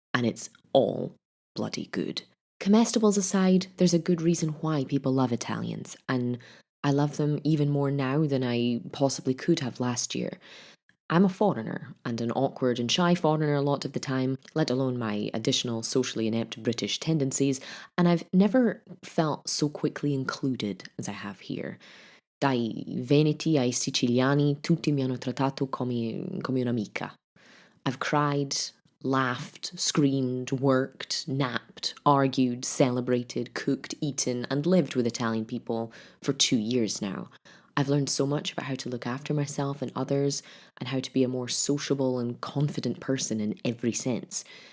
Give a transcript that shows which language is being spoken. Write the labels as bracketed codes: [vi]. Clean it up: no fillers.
[en] And it's all bloody good. Comestibles aside, there's a good reason why people love Italians, and I love them even more now than I possibly could have last year. I'm a foreigner, and an awkward and shy foreigner a lot of the time, let alone my additional socially inept British tendencies, and I've never felt so quickly included as I have here. [it] Dai Veneti ai Siciliani, tutti mi hanno trattato come un'amica. [en] I've cried, laughed, screamed, worked, napped, argued, celebrated, cooked, eaten, and lived with Italian people for 2 years now. I've learned so much about how to look after myself and others, and how to be a more sociable and confident person in every sense.